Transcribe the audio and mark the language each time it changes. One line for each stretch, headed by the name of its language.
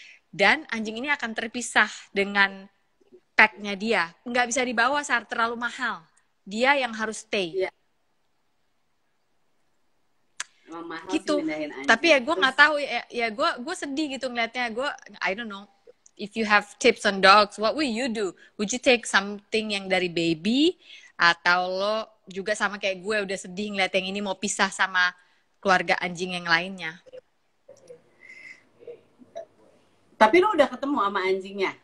Indonesian: Dan anjing ini akan terpisah dengan packnya dia. Nggak bisa dibawa saat terlalu mahal. Dia yang harus stay. Gitu. Tapi ya gue nggak tahu ya gue sedih gitu ngeliatnya.
English: I don't know. If you have tips on dogs, what will you do? Would you take something
Indonesian: yang dari baby atau lo juga sama kayak gue udah sedih ngeliat yang ini mau pisah sama keluarga anjing yang lainnya? Tapi lo udah ketemu sama anjingnya?